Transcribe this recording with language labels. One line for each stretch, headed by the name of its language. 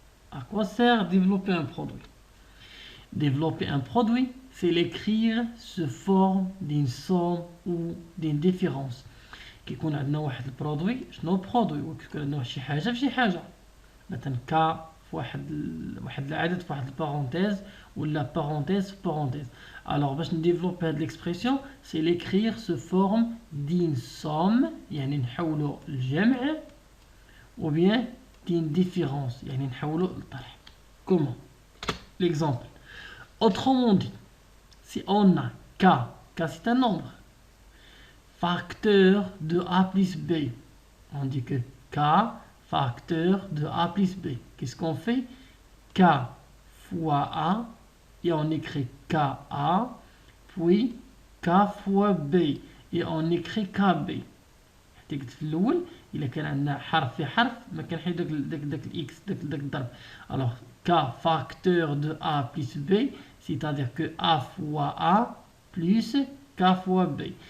French: À quoi sert développer un produit? Développer un produit, c'est l'écrire sous forme d'une somme ou d'une différence.
Arabic: كي يكون عندنا واحد البرودوي، شنو برودوي؟ وكيكون عندنا شي حاجه في شي حاجه، مثلا كا في واحد العدد في واحد البارونتيز ولا بارونتيز في بارونتيز. Alors باش نديفلوبي هاد ليكسبرسيون سي
French: l'écrire sous forme d'une somme
Arabic: يعني نحولو الجمع
French: ou bien d'une différence
Arabic: يعني نحولو للطرح.
French: Comment? L'exemple. Autrement dit, si on a k c'est un nombre, facteur de a plus b, on dit que k facteur de a plus b. Qu'est-ce qu'on fait? K fois a, et on écrit ka, puis k fois b, et on écrit kb.
Arabic: تكتب في الاول الا كان عندنا حرف في حرف ما كنحيد داك الاكس داك الضرب.
French: alors k facteur de a plus b, c'est-à-dire que a fois a plus k fois b.